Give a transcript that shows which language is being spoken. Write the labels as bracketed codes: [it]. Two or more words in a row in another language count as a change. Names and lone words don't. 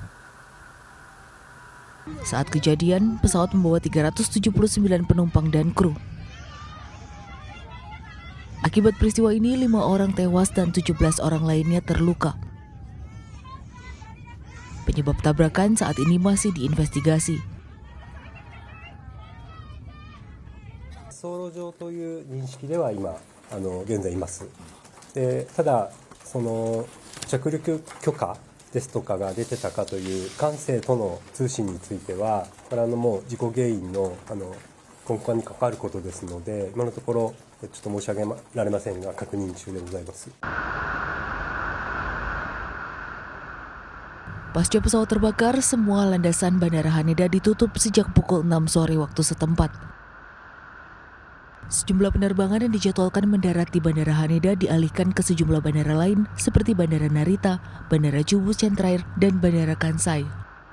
[id] Saat kejadian, pesawat membawa 379 penumpang dan kru. Akibat peristiwa ini, 5 orang tewas dan 17 orang lainnya terluka. Penyebab tabrakan saat ini masih diinvestigasi. [ja] 走路上という認識では今現在います。でただその着陸許可ですとかが出てたかという管制との通信についてはこれもう事故原因の根幹に関わることですので今のところちょっと申し上げられませんが確認中でございます。 [id] Pasca pesawat terbakar, semua landasan Bandara Haneda ditutup sejak pukul 6 sore waktu setempat. Sejumlah penerbangan yang dijadwalkan mendarat di Bandara Haneda dialihkan ke sejumlah bandara lain seperti Bandara Narita, Bandara Chubu Centrair, dan Bandara Kansai.